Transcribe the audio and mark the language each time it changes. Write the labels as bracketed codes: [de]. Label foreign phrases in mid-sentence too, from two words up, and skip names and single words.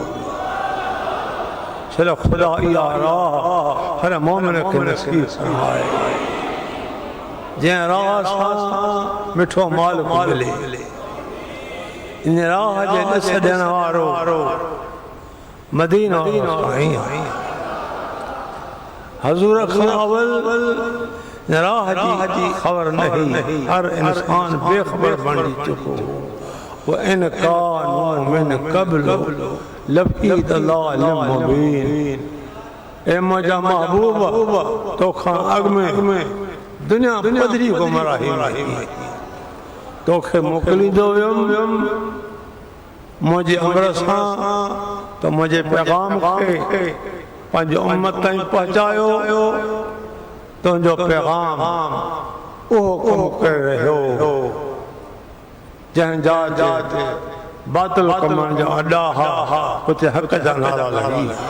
[sd] चलो खुदा इहा राह हर मोमिन खे नसीब फरमाए जंहिं राह सां मिठो माल मिले इन राह जे ॾस ॾियण वारो मदीना हज़ूर खां अवल राह जी ख़बर नहीं हर इंसान बेखबर बणी चुको वो [ar] إن كانوا من قبل لفي ضلال مبين [sd] ए मुंहिंजा महबूब तोखां अॻु में दुनिया पधरी गुमराही तोखे मोकिलींदो वियुमि मुंहिंजे अमर सां तो मुंहिंजे पैगाम खे पंहिंजे उम्मत ताईं पहुचायो तुंहिंजो पैगाम उहो कमु करे रहियो जंहिंजा बातिल कमनि जा अॾा हा उते हक़ जा नारा लॻी